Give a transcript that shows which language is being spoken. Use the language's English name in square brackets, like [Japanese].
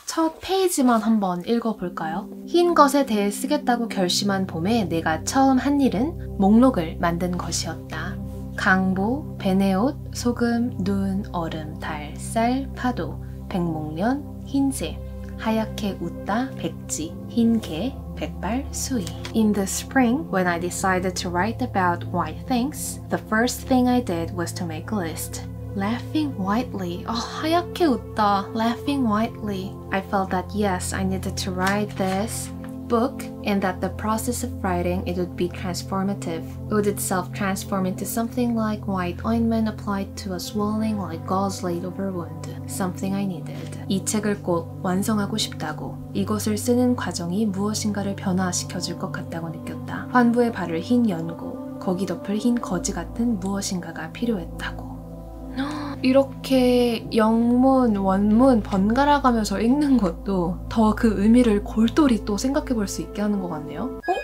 [Korean] 첫 페이지만 한번 읽어볼까요? 흰 것에 대해 쓰겠다고 결심한 봄에 내가 처음 한 일은 목록을 만든 것이었다. 강보, 배내옷, 소금, 눈, 얼음, 달, 쌀, 파도, 백목련, 흰새, 하얗게 웃다, 백지, 흰개, 백발, 수위. [English] In the spring, when I decided to write about white things, the first thing I did was to make a list. Laughing whitely. [Korean] 하얗게 웃다. [English] Laughing whitely. I felt that yes, I needed to write this book and that the process of writing it would be transformative. It would itself transform into something like white ointment applied to a swelling like gauze laid over wound. Something I needed. [Korean] 이 책을 꼭 완성하고 싶다고. 이것을 쓰는 과정이 무엇인가를 변화시켜줄 것 같다고 느꼈다. 환부에 바를 흰 연고, 거기 덮을 흰 거지 같은 무엇인가가 필요했다고. 이렇게 영문, 원문 번갈아 가면서 읽는 것도 더 그 의미를 골똘히 또 생각해 볼 수 있게 하는 것 같네요.